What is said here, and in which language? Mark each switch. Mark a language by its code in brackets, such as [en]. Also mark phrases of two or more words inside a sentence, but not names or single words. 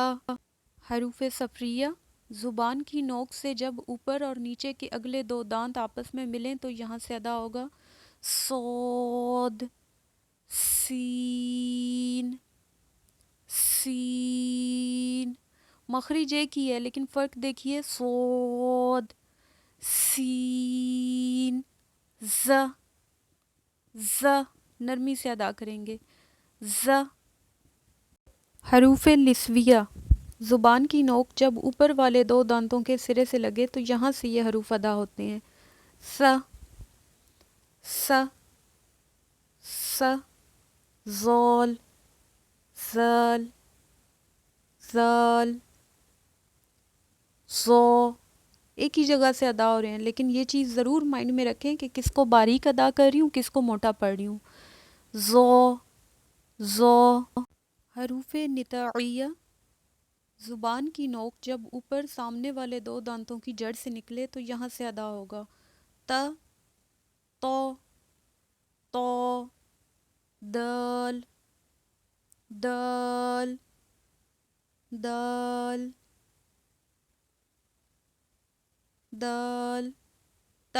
[ur] حروف صفریہ، زبان کی نوک سے جب اوپر اور نیچے کے اگلے 2 دانت آپس میں ملیں تو یہاں سے ادا ہوگا، صاد، سین، سین۔ مخرج ایک ہی ہے لیکن فرق دیکھیے، صاد، سین، ز، ز، نرمی سے ادا کریں گے، ز۔ حروف نسویہ، زبان کی نوک جب اوپر والے دو دانتوں کے سرے سے لگے تو یہاں سے یہ حروف ادا ہوتے ہیں: س س س، زال زال زال، زو۔ ایک ہی جگہ سے ادا ہو رہے ہیں، لیکن یہ چیز ضرور مائنڈ میں رکھیں کہ کس کو باریک ادا کر رہی ہوں، کس کو موٹا پڑھ رہی ہوں۔ زو زو۔ حروف نطاعیہ، زبان کی نوک جب اوپر سامنے والے دو دانتوں کی جڑ سے نکلے تو یہاں سے ادا ہوگا: ت تو تو، دال دال دال دال، ت۔